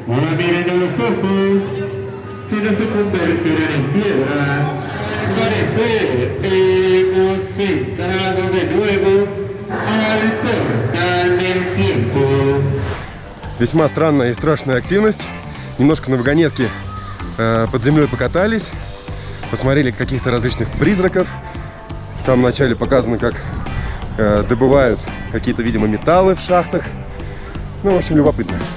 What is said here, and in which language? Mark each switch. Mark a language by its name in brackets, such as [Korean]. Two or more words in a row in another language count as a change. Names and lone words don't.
[Spanish] Ahora miren a los ojos, si no se convertirán en piedra. Parecer, hemos entrado de nuevo al portal del tiempo. [Russian] Весьма странная и страшная активность. Немножко на вагонетке под землей покатались, посмотрели каких-то различных призраков. В самом начале показано, как добывают какие-то, видимо, металлы в шахтах. Ну, в общем, любопытно.